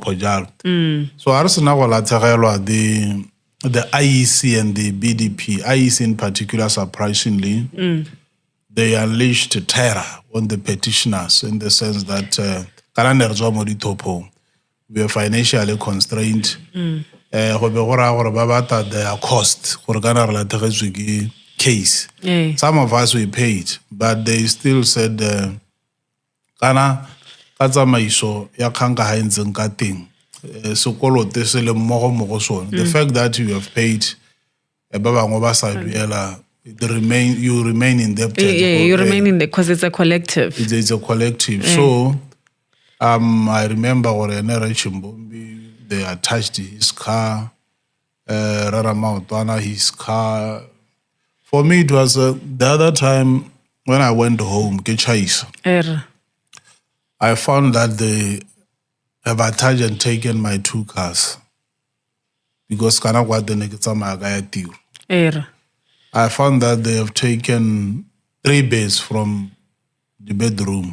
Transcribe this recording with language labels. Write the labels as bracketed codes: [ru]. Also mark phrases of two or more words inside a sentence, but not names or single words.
[en] So the IEC and the BDP, IEC in particular, surprisingly, they unleashed terror on the petitioners in the sense that we are financially constrained. Their cost case. Some of us we paid, but they still said, [tn] ka tsamaiso ya khanka ha ntseng ka teng sekolote se le mmogo mo go sone. [en] The fact that you have paid [tn] ba bangwe ba sa duela, [en] you remain in debt. You remain in debt because it's a collective. It's a collective. So I remember they attached his car, his car. For me, it was the other time when I went home, I found that they have attached and taken my 2 cars because I found that they have taken 3 beds from the bedroom.